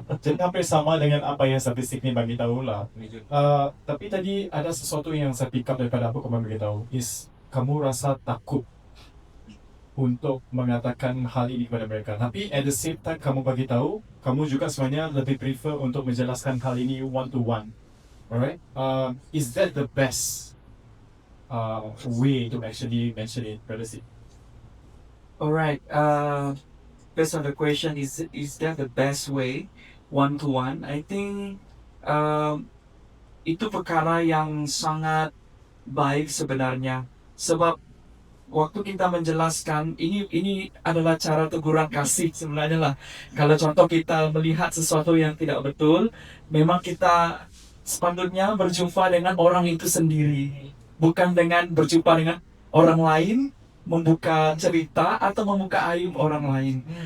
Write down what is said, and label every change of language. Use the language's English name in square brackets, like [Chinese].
[Malay] Jadi hampir sama dengan apa yang statistik ni bagi tahu lah. Tapi tadi ada sesuatu yang saya pick up daripada apa kamu beritahu, is kamu rasa takut untuk mengatakan hal ini kepada mereka. Tapi [English] at the same time [Malay] kamu bagi tahu, kamu juga sebenarnya lebih prefer untuk menjelaskan hal ini [English] one to one. Alright? Is that the best way to actually mention it, Brother Sid? Alright, based on the question, is that the best way, one to one? I think [Malay] itu perkara yang sangat baik sebenarnya. Sebab waktu kita menjelaskan, ini adalah cara teguran kasih sebenarnya lah. Kalau contoh kita melihat sesuatu yang tidak betul, memang kita sepatutnya berjumpa dengan orang itu sendiri, bukan dengan berjumpa dengan orang lain, membuka cerita atau membuka aib orang lain.